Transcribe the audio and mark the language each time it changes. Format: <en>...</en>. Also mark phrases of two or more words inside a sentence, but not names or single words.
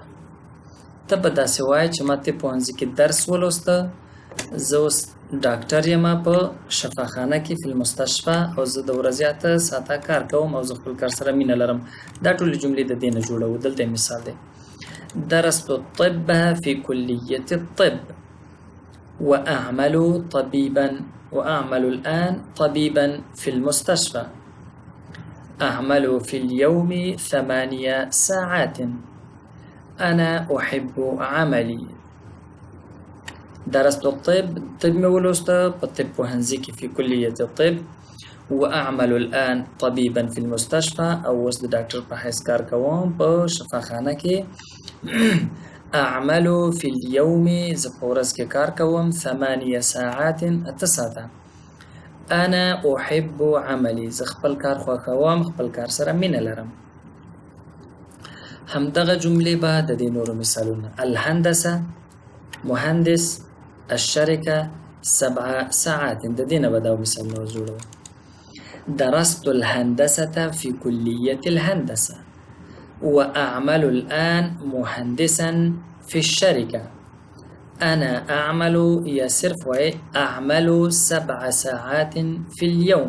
<ps>ته به داسې وایې چې ما ته پوهنځي کې درس ولوسته، زه اوس ډاکټر یم په شفاخانه کې</ps> <ar>فی المستشفى،</ar> <ps>او زه د ورځې 8 ساعته کار کوم او زه خپل کار سره مینه لرم. دا ټولې جملې د دې نه جوړوو. دلته مثال دی.</ps> <ar>درست الطب في كلية الطب وأعمل طبيبا وأعمل الآن طبيبا في المستشفى. أعمل في اليوم 8 ساعات. أنا أحب عملي. درست الطب.</ar> <ps>طب مې ولوسته په طب پوهنځي کې</ps> <ar>فی کلیة الطب. وأعمل الآن طبيبا في المستشفى.</ar> <ps>او اوس د ډاکټر په حیث کار کوم په شفاخانه کې.</ps> <ar>أعمل في اليوم.</ar> <ps>زه په ورځ کې کار کوم 8 ساعات 8 ساعته.</ps> <ar>أنا أحب عملي.</ar> <ps>زه خپل کار خوښوم، خپل کار سره مینه لرم. همدغه جملې به د دې نورو مثالونه.</ps> <ar>الهندسه مهندس، الشركة 7 ساعات.</ar> <ps>د دې نه به دا مثالونه جوړوو.</ps> <ar>درست الهندسة في كلية الهندسة وأعمل الآن مهندسا في الشركة. أنا أعمل يا صرف أعمل 7 ساعات في اليوم.</ar>